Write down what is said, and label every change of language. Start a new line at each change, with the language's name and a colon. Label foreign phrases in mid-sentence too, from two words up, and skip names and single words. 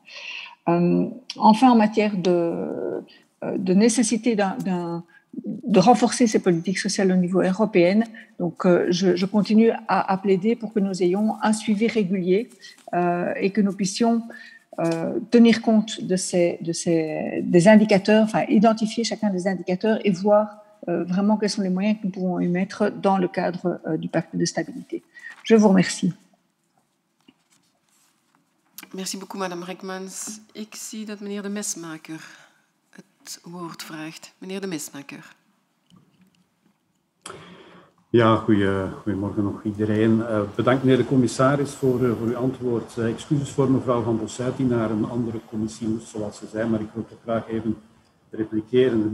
French: Enfin, en matière de nécessité de renforcer ces politiques sociales au niveau européen, donc je continue à plaider pour que nous ayons un suivi régulier et que nous puissions tenir compte des indicateurs, enfin identifier chacun des indicateurs et voir vraiment quels sont les moyens que nous pouvons y mettre dans le cadre du pacte de stabilité. Je vous remercie. Merci beaucoup, Madame Rijkmans.
Dutch: Ik zie dat meneer de Mesmaeker het woord vraagt. Meneer de Mesmaeker. Ja, goedemorgen nog iedereen. Bedankt meneer de commissaris voor uw antwoord. Excuses voor mevrouw Van Bossuyt die naar een andere commissie moest, zoals ze zei, maar ik wil toch graag even repliceren.